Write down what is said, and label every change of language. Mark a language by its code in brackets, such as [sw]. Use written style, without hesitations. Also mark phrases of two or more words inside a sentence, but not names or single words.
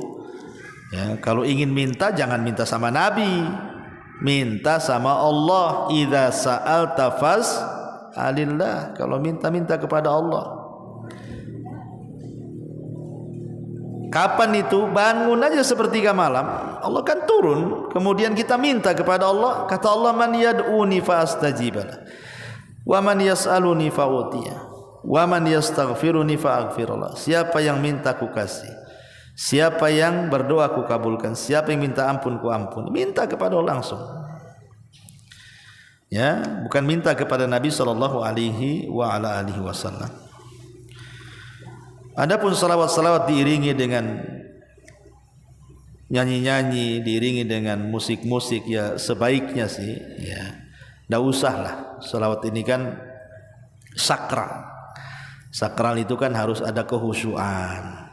[id] Ya, kalau ingin minta jangan minta sama Nabi, minta sama Allah. [ar] إذا سألت فاسأل الله. [id] Kalau minta kepada Allah. Kapan itu? Bangun aja sepertiga malam, Allah kan turun, kemudian kita minta kepada Allah. Kata Allah, [ar] من يدعوني فأستجيب له، ومن يسألني فأعطيه، ومن يستغفرني فأغفر له. [id] Siapa yang minta ku kasih, siapa yang berdoa ku kabulkan, siapa yang minta ampun ku ampun. Minta kepada Allah langsung. Ya, bukan minta kepada Nabi [ar] صلى الله عليه وعلى آله وسلم. [id] Adapun salawat-salawat diiringi dengan nyanyi-nyanyi, diiringi dengan musik-musik, ya sebaiknya sih ya enggak usah lah. Salawat ini kan sakral. Sakral itu kan harus ada kehusyuan.